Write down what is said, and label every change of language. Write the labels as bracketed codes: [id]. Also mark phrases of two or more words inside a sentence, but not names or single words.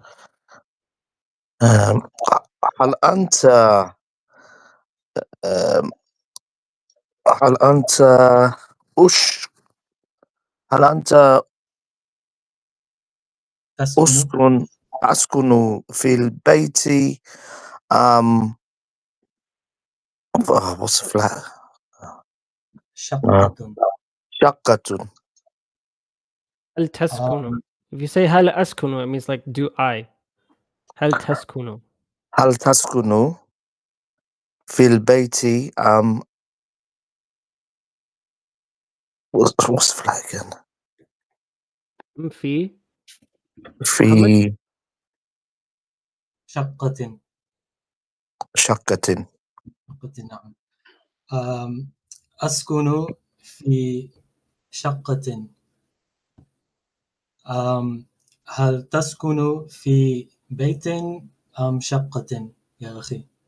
[ar] هل أنت هل أنت هل أنت أسكن في البيت [en] what's flat؟ [ar] شقة. شقة. هل تسكن. [en] If you say [ar] هل أسكن, [en] it means like do I. [ar] هل تسكن. هل تسكن في البيت [en] what's the flag again? [ar] في في شقة. شقة. نعم. أسكن في شقة. هل تسكن في بيت أم شقة يا أخي؟